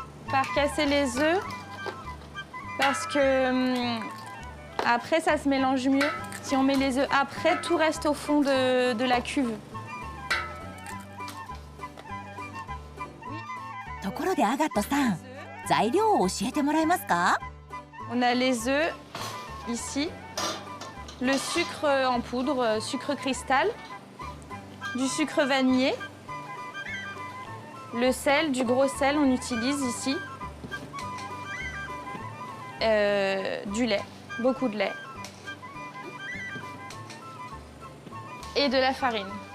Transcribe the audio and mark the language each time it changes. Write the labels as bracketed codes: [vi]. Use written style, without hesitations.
[fr] Par casser les œufs, parce que après, ça se mélange mieux. Si on met les œufs après, tout reste au fond de la cuve. [ja] でアガットさん、材料を教えてもらえますか？ [fr] On a les œufs ici, le sucre en poudre, sucre cristal, du sucre vanillé, le sel, du gros sel on utilise ici, du lait, beaucoup de lait et de la farine.